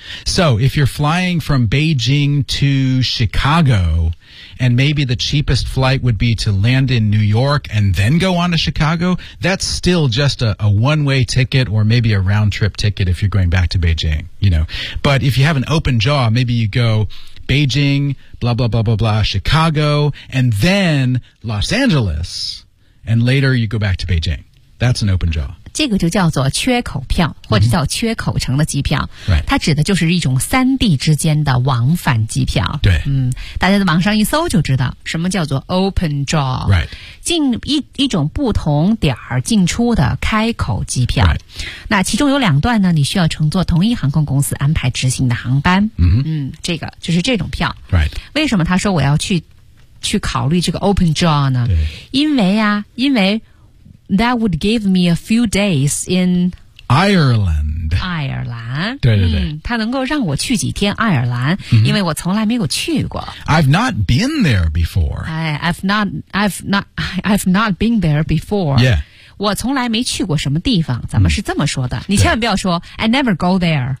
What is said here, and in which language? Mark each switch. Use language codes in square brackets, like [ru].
[en] So, if you're flying from Beijing to Chicago, and maybe the cheapest flight would be to land in New York and then go on to Chicago, that's still just a one-way ticket or maybe a round-trip ticket if you're going back to Beijing, you know. But if you have an open jaw, maybe you go... Beijing, blah, blah, blah, blah, blah, Chicago, and then Los Angeles, and later you go back to Beijing. That's an open jaw. [zh] 这个就叫做缺口票、mm-hmm. 或者叫缺口城的机票、 [en] right. [zh] 它指的就是一种三地之间的往返机票。对、大家在网上一搜就知道什么叫做 open jaw、 [en] right. [zh] 进 一种不同点进出的开口机票、 [en] right. [zh] 那其中有两段呢，你需要乘坐同一航空公司安排执行的航班、 mm-hmm. 这个就是这种票、 [en] right. [zh] 为什么他说我要去考虑这个 open jaw 呢？因为 [en] That would give me a few days in Ireland. [zh] 爱尔兰。对对对。它能够让我去几天爱尔兰、 mm-hmm. 因为我从来没有去过。 [en] I've not been there before. I've not been there before. Yeah. [zh] 我从来没去过什么地方，咱们是这么说的。你千万不要说 [en] I never go there.